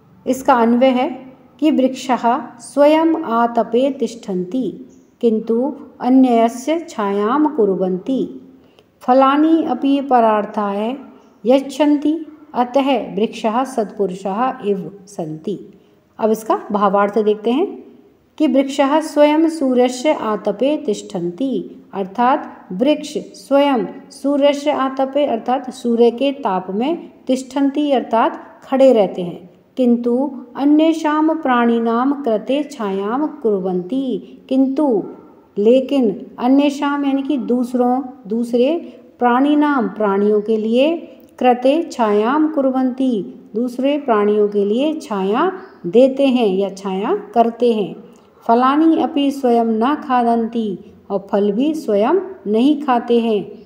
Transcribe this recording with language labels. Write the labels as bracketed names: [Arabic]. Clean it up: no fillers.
[Hindi] इसका अन्वय है कि [Sanskrit] वृक्षः स्वयं आतपे तिष्ठन्ति किंतु अन्यस्य छायां कुर्वन्ति फलानि अपि परार्थाय यच्छन्ति अतः वृक्षः सत्पुरुषः एव सन्ति। [Hindi] अब इसका भावार्थ देखते हैं कि [Sanskrit] वृक्षः स्वयं सूर्यस्य आतपे तिष्ठन्ति, [Hindi] अर्थात वृक्ष स्वयं सूर्यस्य आतपे अर्थात सूर्य के ताप में, तिष्ठन्ति अर्थात खड़े रहते हैं, [Sanskrit] किंतु अन्येषां प्राणिनां कृते छायां कुर्वन्ति। [Hindi] किंतु लेकिन अन्येषां यानी कि दूसरे प्राणिनां प्राणियों के लिए कृते छायां कुर्वन्ति दूसरे प्राणियों के लिए छाया देते हैं या छाया करते हैं। [Sanskrit] फलानि अपि स्वयं न खादन्ति [Hindi] और फल भी स्वयं नहीं खाते हैं।